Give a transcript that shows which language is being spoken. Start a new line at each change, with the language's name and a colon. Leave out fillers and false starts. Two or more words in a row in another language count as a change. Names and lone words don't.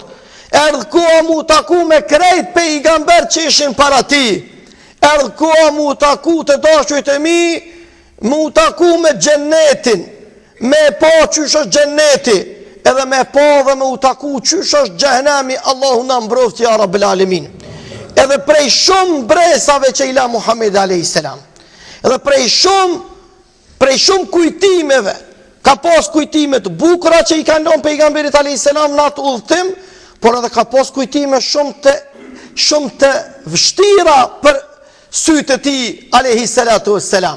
Albanian: Erdhë koha me u taku me krejt pejgamber që ishin para ti. Erdhë koha me u taku të dashurit e mi, me u taku me xhenetin, me pa qysh është xheneti, edhe me pa dhe me u taku qysh është xhehenami. Allahu na mbroftë
Arabic: يا رب العالمين.
Albanian: Edhe prej shumë bresave që i la Muhammed
Arabic: عليه السلام,
Albanian: edhe prej shumë kujtimeve, ka pas kujtime të bukura që i kanë lënë pejgamberit
Arabic: عليه السلام
Albanian: në atë udhtim, por edhe ka pas kujtime shumë të vështira për sytë e tij
Arabic: عليه الصلاة والسلام.